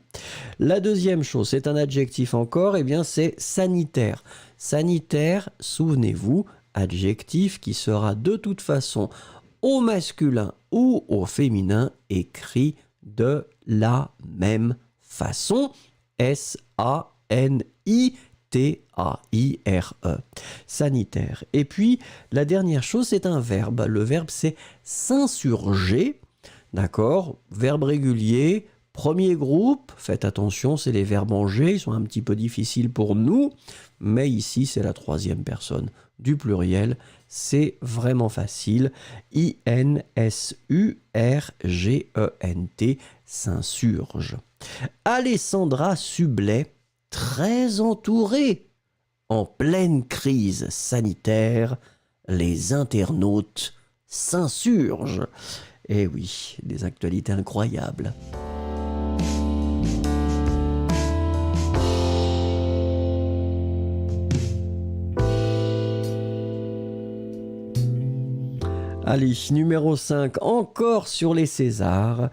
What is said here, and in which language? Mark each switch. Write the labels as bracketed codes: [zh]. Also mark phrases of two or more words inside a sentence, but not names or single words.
[fr] La deuxième chose, c'est un adjectif encore, c'est sanitaire. Sanitaire, souvenez-vous, adjectif qui sera de toute façon au masculin ou au féminin écrit de la même façon, S-A-N-I-T-A-I-R-E, sanitaire. Et puis, la dernière chose, c'est un verbe. Le verbe, c'est s'insurger, d'accord? Verbe régulier, premier groupe, faites attention, c'est les verbes en G, ils sont un petit peu difficiles pour nous, mais ici, c'est la troisième personne du pluriel, c'est vraiment facile, I-N-S-U-R-G-E-N-T, s'insurge. Alessandra Sublet, très entourée, en pleine crise sanitaire, les internautes s'insurgent. Eh oui, des actualités incroyables. Allez, numéro 5, encore sur les Césars.